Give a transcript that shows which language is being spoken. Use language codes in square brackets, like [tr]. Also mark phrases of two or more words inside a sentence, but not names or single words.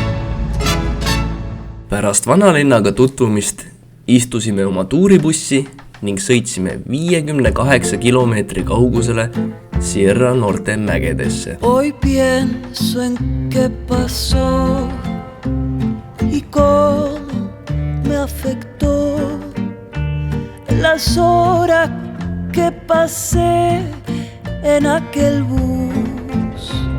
[et] Pärast vanalinnaga tutvumist istusime oma tuuribussi ning sõitsime 58 kilomeetri kaugusele Sierra Norte mägedesse. [es] Hoy pienso en qué pasó y cómo me afectó las horas que pasé en aquel bus.